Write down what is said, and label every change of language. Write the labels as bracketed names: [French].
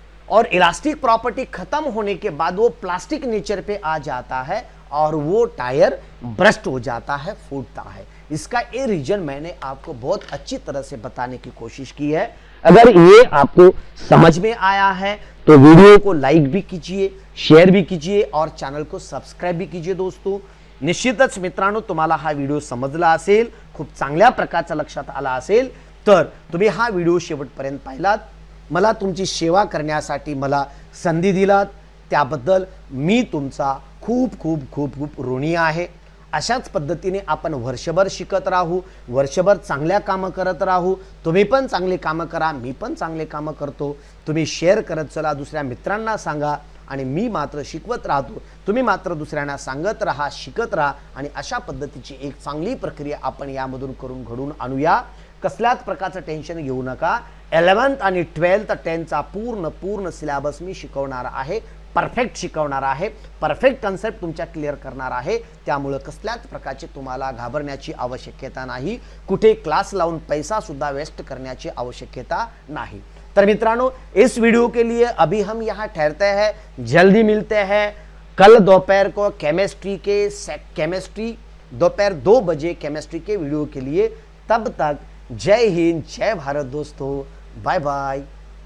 [Hindi] और elastic property खत्म होने के बाद वो प्लास्टिक नेचर पे आ जाता है और वो टायर ब्रस्ट हो जाता है, फूटता है। इसका ये रीजन मैंने आपको बहुत अच्छी तरह से बताने की कोशिश की है। अगर ये आपको समझ में आया है तो वीडियो को लाइक भी कीजिए, शेअर भी कीजिए और चॅनल को सबस्क्राईब भी कीजिए। [Marathi] दोस्तों, निश्चितच मित्रांनो, तुम्हाला हा व्हिडिओ समजला असेल, खूप चांगल्या प्रकारचा लक्षात आला असेल तर तुम्ही हा व्हिडिओ शेवटपर्यंत पाहिलात, मला तुमची सेवा करण्यासाठी मला संधी दिलात, त्याबद्दल मी तुमचा खूप खूप खूप खूप ऋणी आहे। अशाच पद्धतीने आपण वर्षभर शिकत राहू, वर्षभर चांगल्या कामं करत राहू। तुम्ही पण चांगले कामं करा, मी पण चांगले कामं करतो। तुम्ही शेअर करत चला, दुसऱ्या मित्रांना सांगा आणि मी मात्र शिकवत राहतो, तुम्ही मात्र दुसऱ्यांना सांगत राहा, शिकत राहा आणि अशा पद्धतीची एक चांगली प्रक्रिया आपण यामधून करून घडून आणूया। कसल्याच प्रकारचं टेन्शन घेऊ नका। 11th आणि 12th 10th पूर्ण सिलेबस मी शिकवणार आहे, परफेक्ट शिकवणार आहे, परफेक्ट कन्सेप्ट तुमच्या क्लियर करणार आहे। त्यामुळे कसल्याच प्रकारचे तुम्हाला घाबरण्याची आवश्यकता नाही, कुठे क्लास लावून पैसा सुद्धा वेस्ट करण्याची आवश्यकता नहीं। तर मित्रांनो, [Hindi] इस वीडियो के लिए अभी हम यहाँ ठहरते हैं, जल्दी मिलते हैं कल दोपहर को केमिस्ट्री दोपहर 2 बजे केमिस्ट्री के वीडियो के लिए। तब तक जय हिंद, जय भारत दोस्तों, बाय बाय।